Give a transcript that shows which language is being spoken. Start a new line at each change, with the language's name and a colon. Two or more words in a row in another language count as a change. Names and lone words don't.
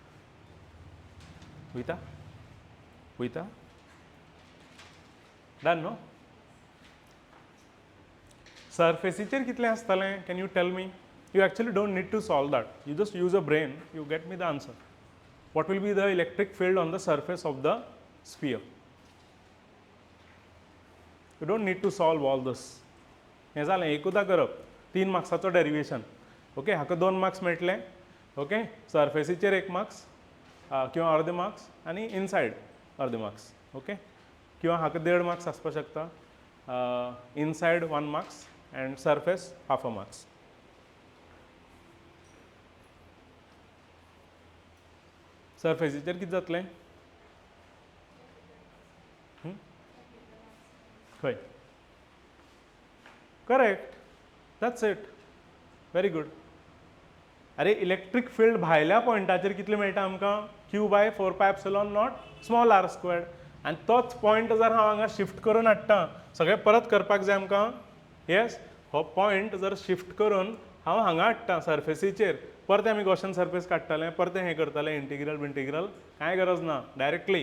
English: Vita? Vita? Done, no?
Konkani: Surfaceचेर कितलें आसतलें?
English: Can you tell me? You actually don't need to solve that. You just use a brain, you get me the answer. what will be the electric field on the surface of the sphere. You don't need to solve all this.
Konkani: हें जालें एकूदा करप 3 मार्क्साचो डेरिवेशन. ओके हाका 2 मार्क्स मेळटले. ओके सरफेसीचेर 1 मार्क्स किंवा अर्दे मार्क्स आनी इनसायड अर्दे मार्क्स. ओके किंवा हाका 1.5 मार्क्स आसपाक शकता.
English: inside 1 marks and surface half a marks.
Konkani: सरफेसीचेर कितें जातलें? खंय?
English: correct, that's it. very good.
Konkani: अरे
English: electric field
Konkani: भायल्या पॉयंटाचेर कितले मेळटा आमकां?
English: q by 4 pi epsilon not small r squared.
Konkani: आनी तोच पॉयंट जर हांव हांगा शिफ्ट करून हाडटा, सगळें परत करपाक जाय आमकां. येस, हो पॉयंट जर शिफ्ट करून हांव हांगा हाडटा सरफेसीचेर, परते आमी
English: Gaussian surface
Konkani: काडटले, परते हें करतले इंटिग्रल बिंटिग्रल, कांय गरज ना, डायरेक्टली.